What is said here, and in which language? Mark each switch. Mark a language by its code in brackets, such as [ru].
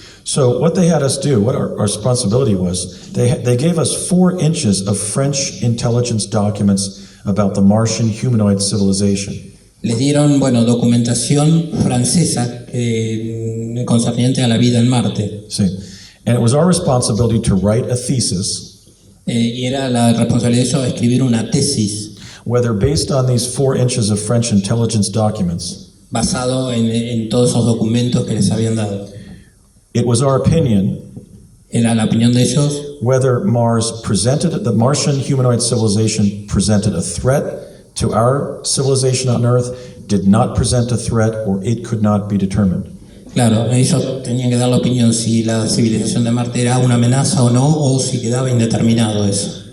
[en] So what they had us do, what our responsibility was, they gave us 4 inches of French intelligence documents about the Martian humanoid civilization. [es] Les dieron, documentación francesa concerniente a la vida en Marte. [en] See, and it was our responsibility to write a thesis, [es] y era la responsabilidad de ellos escribir una tesis, [en] whether based on these 4 inches of French intelligence documents, [es] basado en todos esos documentos que les habían dado. [en] It was our opinion, [es] era la opinión de ellos, [en] whether the Martian humanoid civilization presented a threat to our civilization on Earth, did not present a threat, or it could not be determined. [es] Claro, ellos tenían que dar la opinión si la civilización de Marte era una amenaza o no, o si quedaba indeterminado eso.